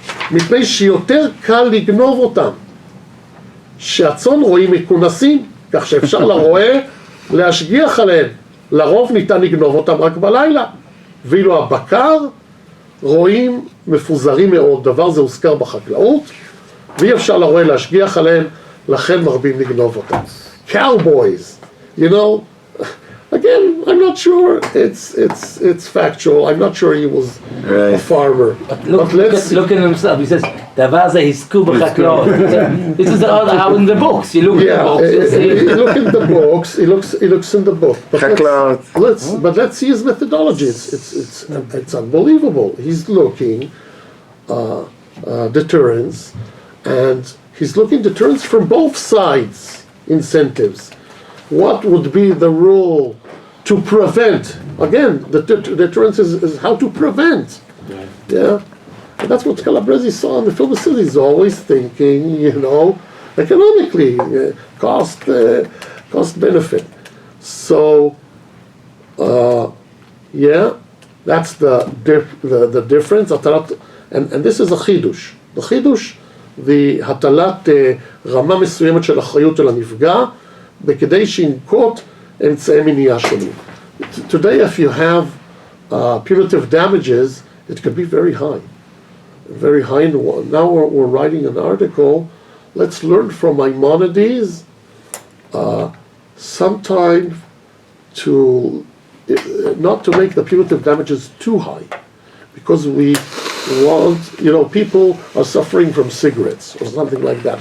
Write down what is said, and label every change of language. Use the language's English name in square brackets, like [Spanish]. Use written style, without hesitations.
[Hebrew] מפני שיותר קל לגנוב אותם. שהצאן רואים מכונסים, כך שאפשר לרועה להשגיח עליהם. לרוב ניתן לגנוב אותם רק בלילה. ואילו הבקר רואים מפוזרים מאוד. דבר זה הוזכר בחקלאות, ואי אפשר לרועה להשגיח עליהם, לכן מרבים לגנוב אותם. [English] Cowboys, you know, again, I'm not sure it's factual. I'm not sure he was a farmer. But look at himself. He says, [Hebrew] "Davar ze hisku b'chaklot." [English] This is how in the books. You look at the books. You look in the books. He looks in the book. But let's see his methodology. It's unbelievable. He's looking deterrence, and he's looking deterrence from both sides. Incentives. What would be the rule to prevent? Again, the deterrence is how to prevent. Right. Yeah, and that's what Calabresi saw in the film. He's always thinking, you know, economically, cost benefit. So, yeah, that's the difference. And this is a chidush. The chidush. [Hebrew] The הטלת רמה מסוימת של אחריות על הנפגע בכדי שינקוט אמצעי מניעה שונים. [English] Today if you have punitive damages, it could be very high. Very high. Now we're writing an article. Let's learn from Maimonides sometimes to not to make the punitive damages too high, because we want, people are suffering from cigarettes or something like that.